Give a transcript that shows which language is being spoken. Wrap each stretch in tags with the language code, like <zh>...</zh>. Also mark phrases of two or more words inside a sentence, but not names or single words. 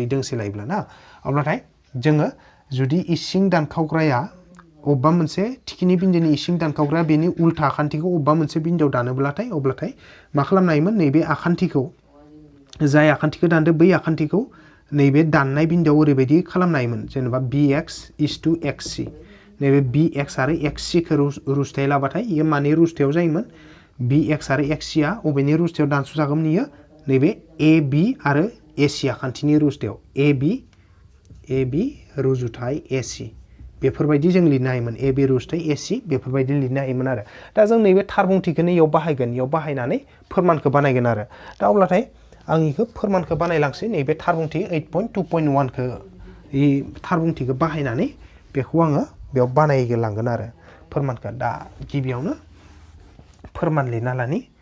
<brx>दोंसे लायोब्ला ना अब्लाथाय जोङो जुदि इसिं दानखावग्राया अबेबा मोनसे थिखिनि बिन्दोनि इसिं दानखावग्राया बेनि उल्था आखान्थिखौ अबेबा मोनसे बिन्दोआव दानोब्लाथाय अब्लाथाय मा खालामनो हायोमोन नैबे आखान्थिखौ जाय आखान्थिखौ दानदो बै आखान्थिखौ नैबे दाननाय बिन्दोआव ओरैबायदि खालामनो हायोमोन जेनेबा</brx> <en>BX is to XC</en> <brx>नैबे BX आरो XC खौ रुजुथाय लाबाथाय इयो माने रुजुथायाव जायोमोन BX आरो XC आ अबेनि रुजुथायाव दानस'जागौमोन इयो नैबे AB आरो AC आखान्थिनि रुजुथायाव AB रुजुथाय AC बेफोरबायदि जों लिरनो हायोमोन AB रुजुथाय AC बेफोरबायदि लिरनो हायोमोन आरो दा जों नैबे थार बुंथिखौनो इयाव बाहायगोन इयाव बाहायनानै फोरमानखौ बानायगोन आरो दा अब्लाथाय आं इखौ फोरमानखौ बानायलांसै नैबे थार बुंथि 8.2.1 खौ इ थार बुंथिखौ बाहायनानै बेखौ आङो बेयाव बानायलांगोन आरो फोरमानखौ दा गिबियावनो फोरमान लिरना लानि</brx>